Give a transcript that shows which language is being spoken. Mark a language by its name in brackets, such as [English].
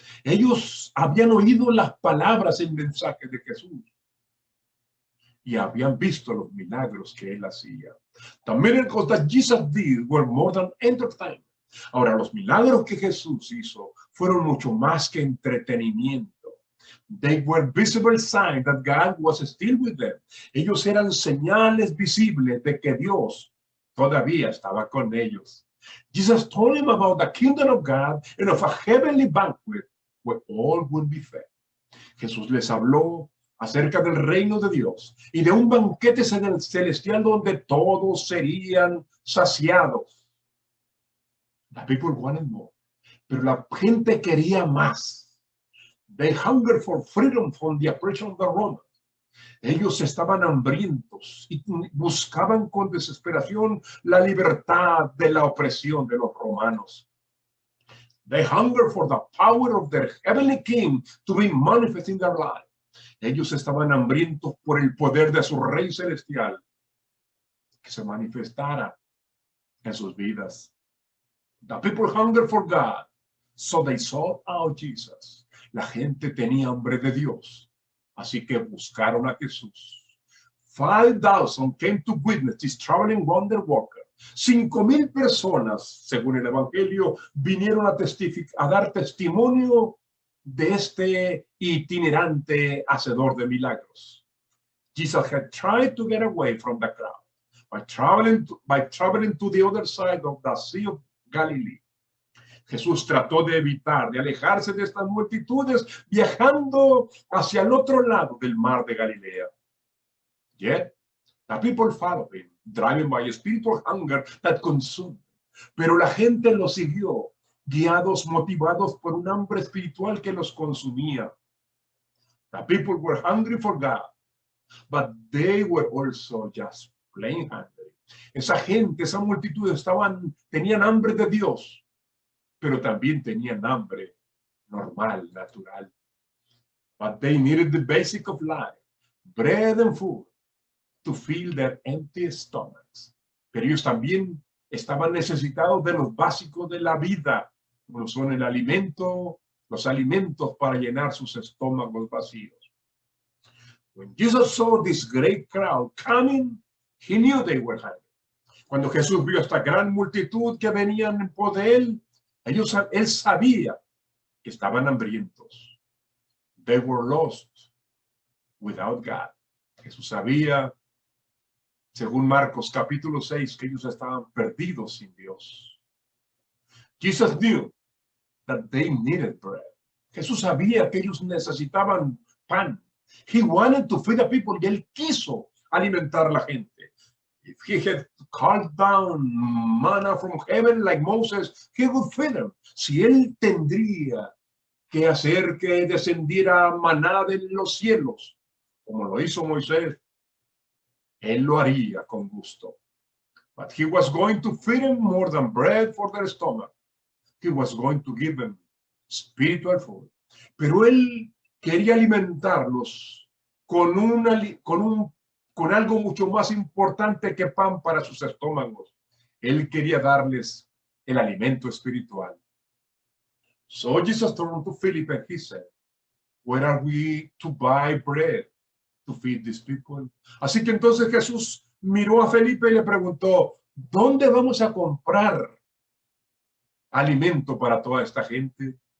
[Spanish] Ellos habían oído las palabras, el mensaje de Jesús y habían visto los milagros que él hacía. [English] The miracles that Jesus did were more than entertainment. [Spanish] Ahora, los milagros que Jesús hizo fueron mucho más que entretenimiento. [English] They were visible signs that God was still with them. [Spanish] Ellos eran señales visibles de que Dios todavía estaba con ellos. [English] Jesus told him about the kingdom of God and of a heavenly banquet where all would be fed. [Spanish] Jesús les habló acerca del reino de Dios y de un banquete celestial donde todos serían saciados. [English] The people wanted more, [Spanish] pero la gente quería más. [English] They hungered for freedom from the oppression of the Romans. [Spanish] Ellos estaban hambrientos y buscaban con desesperación la libertad de la opresión de los romanos. [English] They hungered for the power of their heavenly king to be manifest in their life. [Spanish] Ellos estaban hambrientos por el poder de su rey celestial que se manifestara en sus vidas. [English] The people hungered for God, so they sought out Jesus. [Spanish] La gente tenía hambre de Dios, así que buscaron a Jesús. [English] 5,000 came to witness this traveling wonder worker. [Spanish] 5,000 personas, según el Evangelio, vinieron a dar testimonio de este itinerante hacedor de milagros. [English] Jesus had tried to get away from the crowd by traveling to the other side of the Sea of Galilee. [Spanish] Jesús trató de evitar, de alejarse de estas multitudes, viajando hacia el otro lado del mar de Galilea. [English] Yet, the people followed him, driven by a spiritual hunger that consumed. [Spanish] Pero la gente lo siguió, guiados, motivados por un hambre espiritual que los consumía. [English] The people were hungry for God, but they were also just plain hungry. [Spanish] Esa gente, esa multitud tenían hambre de Dios, pero también tenían hambre normal, natural. [English] But they needed the basic of life, bread and food, to fill their empty stomachs. [Spanish] Pero ellos también estaban necesitados de los básicos de la vida, como son el alimento, los alimentos para llenar sus estómagos vacíos. [English] When Jesus saw this great crowd coming, he knew they were hungry. [Spanish] Cuando Jesús vio esta gran multitud que venían en pos de él sabía que estaban hambrientos. [English] They were lost without God. [Spanish] Jesús sabía, según Marcos capítulo 6, que ellos estaban perdidos sin Dios. [English] Jesus knew that they needed bread. [Spanish] Jesús sabía que ellos necesitaban pan. [English] He wanted to feed the people, [Spanish] y él quiso alimentar a la gente. [English] If he had called down manna from heaven like Moses, he would feed them. [Spanish] Si él tendría que hacer que descendiera maná de los cielos, como lo hizo Moisés, él lo haría con gusto. [English] But he was going to feed them more than bread for their stomach. He was going to give them spiritual food. [Spanish] Pero él quería alimentarlos con algo mucho más importante que pan para sus estómagos. Él quería darles el alimento espiritual. [English] So Jesus turned to Philip and he said, "Where are we to buy bread to feed these people?" [Spanish] Así que entonces Jesús miró a Felipe y le preguntó, ¿dónde vamos a comprar alimento para toda esta gente?